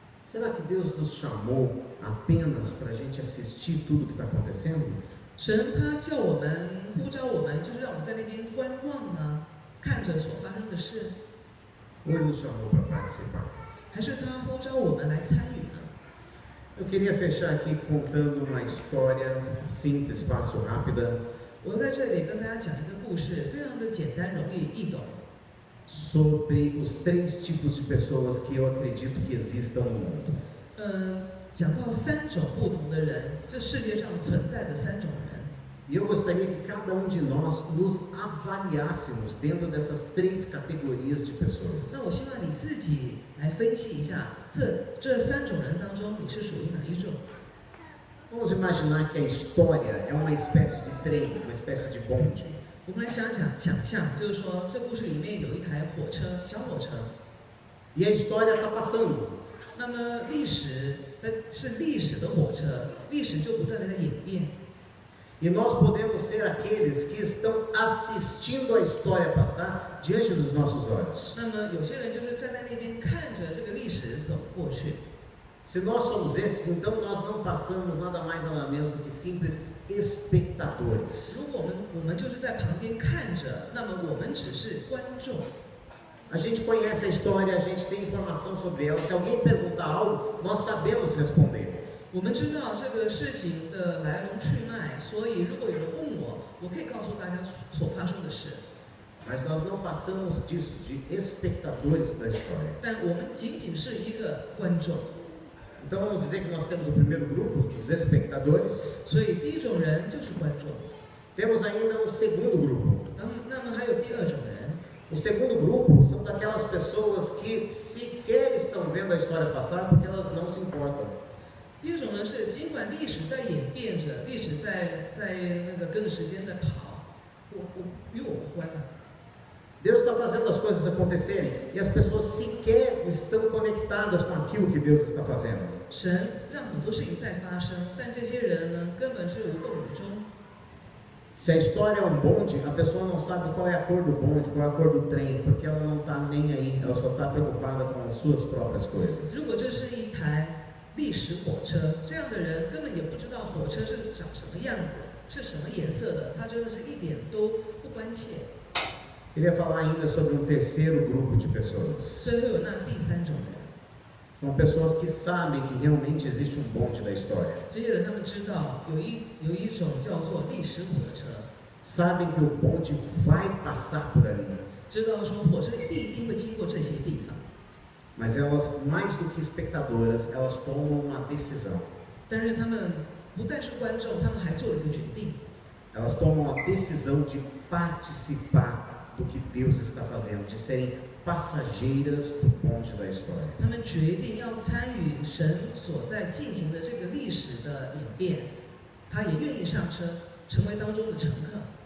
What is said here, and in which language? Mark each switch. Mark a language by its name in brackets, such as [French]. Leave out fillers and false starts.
[Portuguese] Será que Deus nos chamou apenas para a gente assistir tudo que está acontecendo? [Chinese] 神他叫我们呼召我们，就是让我们在那边观望呢，看着所发生的事， [Portuguese] Ou Ele nos chamou para participar? [Chinese] 还是他呼召我们来参与呢？ [Portuguese] Eu queria fechar aqui contando uma história simples, fácil, rápida, [Chinese] 我在这里跟大家讲一个故事，非常的简单、容易易懂。 [Portuguese] sobre os 3 tipos de pessoas que eu acredito que existam no mundo. [Chinese] 讲到3种不同的人，这世界上存在的3种人。 [Portuguese] E eu gostaria que cada um de nós nos avaliássemos dentro dessas 3 categorias de pessoas. [Chinese] 那我希望你自己来分析一下，这3种人当中，你是属于哪一种？ [Portuguese] Vamos imaginar que a história é uma espécie de trem, uma espécie de bonde. [Chinese] 我们来想象，就是说，这故事里面有一台火车，小火车。 [Portuguese] E a história está passando. [Chinese] 那么历史是历史的火车，历史就不断的在演变。 [Portuguese] E nós podemos ser aqueles que estão assistindo a história passar diante dos nossos olhos. [Chinese] 那么有些人就是站在那边看着这个历史走过去。 [Portuguese] Se nós somos esses, então nós não passamos nada mais nada menos do que simples espectadores. [Chinese] 如果我们就是在旁边看着，那么我们只是观众。 [Portuguese] A gente conhece a história, a gente tem informação sobre ela. Se alguém perguntar algo, nós sabemos responder. [Chinese] 我们知道这个事情的来龙去脉，所以如果有人问我，我可以告诉大家所发生的事。 [Portuguese] Mas nós não passamos disso, de espectadores da história. [Chinese] 但我们仅仅是一个观众。 [Portuguese] Então vamos dizer que nós temos o primeiro grupo, os espectadores. [Chinese] 所以第一种人就是观众。 [Portuguese] Temos ainda um segundo grupo. [Chinese] 那么还有第2种人。 [Portuguese] O segundo grupo são daquelas pessoas que sequer estão vendo a história passar porque elas não se importam. [Chinese] 第2种人是尽管历史在演变着，历史在那个跟着时间在跑，与我无关了。 [Portuguese] Deus está fazendo as coisas acontecerem e as pessoas sequer estão conectadas com aquilo que Deus está fazendo. [Chinese] 神让很多事情在发生，但这些人呢，根本是无动于衷。 [Portuguese] Se a história é um bonde, a pessoa não sabe qual é a cor do bonde, qual é a cor do trem, porque ela não está nem aí, ela só está preocupada com as suas próprias [Chinese] 如 [Portuguese] coisas. [Chinese] 果这是一台历史火车，这样的人根本也不知道火车是长什么样子，是什么颜色的，他真的是一点都不关切。 [Portuguese] Queria falar ainda sobre um terceiro grupo de pessoas. [Chinese] 所以会有那第三种人， [Portuguese] São pessoas que sabem que realmente existe um bonde da história. [Chinese] 这些人他们知道有一种叫做历史火车， [Portuguese] Sabem que o bonde vai passar por ali. [Chinese] 知道说火车必定会经过这些地方， [Portuguese] Mas elas, mais do que espectadoras, elas tomam uma decisão. [Chinese] 但是他们不但是观众，他们还做了一个决定， [Portuguese] Elas tomam a decisão de participar do que Deus está fazendo, de serem passageiras do bonde da história. [Chinese] 他们决定要参与神所在进行的这个历史的演变，他也愿意上车，成为当中的乘客。